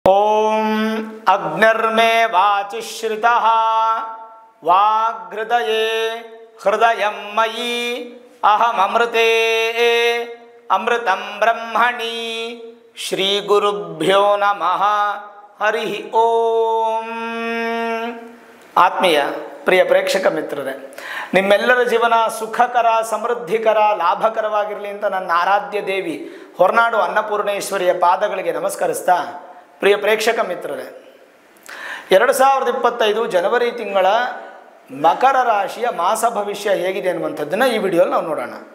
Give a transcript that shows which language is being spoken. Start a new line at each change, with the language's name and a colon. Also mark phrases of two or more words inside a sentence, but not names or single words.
Sanskrit: ಓಂ ಅಗ್ನಿರ್ಮೇ ವಾಚಿಶ್ರಿತಃ ವಾಗ್ಹೃದಯೇ ಹೃದಯಂ ಮಯಿ ಅಹಮೃತೆ ಅಮೃತಂ ಬ್ರಹ್ಮಣಿ ಶ್ರೀ ಗುರುಭ್ಯೋ ನಮಃ ಹರಿ ಓಂ.
Kannada: ಆತ್ಮೀಯ ಪ್ರಿಯ ಪ್ರೇಕ್ಷಕ ಮಿತ್ರರೇ, ನಿಮ್ಮೆಲ್ಲರ ಜೀವನ ಸುಖಕರ, ಸಮೃದ್ಧಿಕರ, ಲಾಭಕರವಾಗಿರಲಿ ಅಂತ ನನ್ನ ಆರಾಧ್ಯ ದೇವಿ ಹೊರನಾಡು ಅನ್ನಪೂರ್ಣೇಶ್ವರಿಯ ಪಾದಗಳಿಗೆ ನಮಸ್ಕರಿಸ್ತಾ, ಪ್ರಿಯ ಪ್ರೇಕ್ಷಕ ಮಿತ್ರರೇ, 2025 ಜನವರಿ ತಿಂಗಳ ಮಕರ ರಾಶಿಯ ಮಾಸ ಭವಿಷ್ಯ ಹೇಗಿದೆ ಅನ್ನುವಂಥದ್ದನ್ನು ಈ ವಿಡಿಯೋಲ್ಲಿ ನಾವು ನೋಡೋಣ.